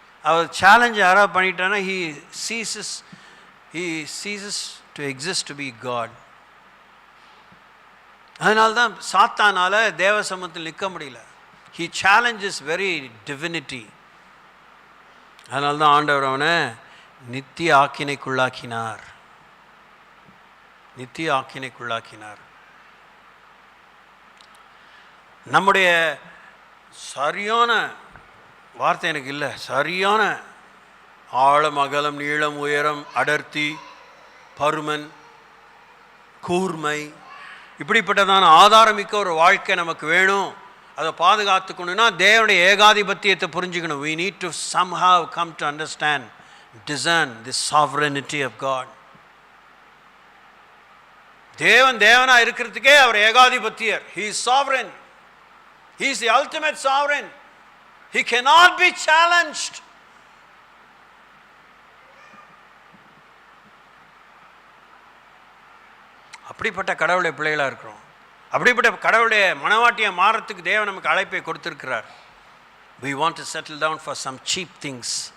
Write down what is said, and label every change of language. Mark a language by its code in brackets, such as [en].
[ta] அவர் challenge யாராவது பண்ணிட்டான்னா [en] he ceases to exist to be God. [ta] அதனால்தான் சாத்தானால தேவ சமூகத்தில் நிற்க முடியல. [en] he challenges very divinity. [ta] அதனால்தான் ஆண்டவர் அவனை நித்திய ஆக்கினைக்குள்ளாக்கினார். நித்திய ஆக்கினைக்குள்ளாக்கினார். நம்முடைய சரியான வார்த்தை எனக்கு இல்லை, சரியான ஆழம், அகலம், நீளம், உயரம், அடர்த்தி, பருமன், கூர்மை, இப்படிப்பட்டதான ஆதாரமிக்க ஒரு வாழ்க்கை நமக்கு வேணும். அதை பாதுகாத்துக்கணும்னா தேவனுடைய ஏகாதிபத்தியத்தை புரிஞ்சுக்கணும். [en] we need to somehow come to understand, discern the sovereignty of God. [ta] தேவனா இருக்கிறதுக்கே அவர் ஏகாதிபத்தியர். [en] he is sovereign. he is the ultimate sovereign. he cannot be challenged. [ta] அப்படிப்பட்ட கடவுளுடைய பிள்ளைகளாக இருக்கிறோம். அப்படிப்பட்ட கடவுளுடைய மனவாட்டியை மாறத்துக்கு தேவன் நமக்கு அழைப்பை கொடுத்திருக்கிறார். [en] we want to settle down for some cheap things.